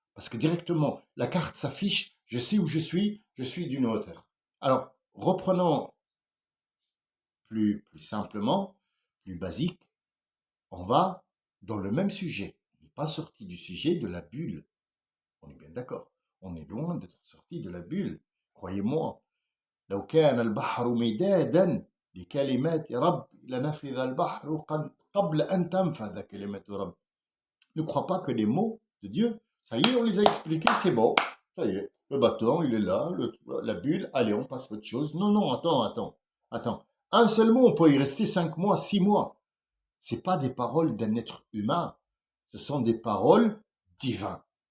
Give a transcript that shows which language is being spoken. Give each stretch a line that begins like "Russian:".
French: Parce que directement, la carte s'affiche, je sais où je suis d'une hauteur. Alors, reprenons plus simplement, plus basique, on va dans le même sujet. On n'est pas sorti du sujet de la bulle. On est bien d'accord. On est loin d'être sorti de la bulle. Croyez-moi.
Arabic: لو كان البحر مدادا لكلمات رب لنفذ البحر قبل أن تنفذ كلمات رب.
French: Ne crois pas que les mots de Dieu, ça y est, on les a expliqués, c'est bon. Ça y est, le bâton, il est là, la bulle, allez, on passe à autre chose. Non, non, attends. Un seul mot, on peut y rester 5 mois, 6 mois. C'est pas des paroles d'un être humain, ce sont des paroles divines.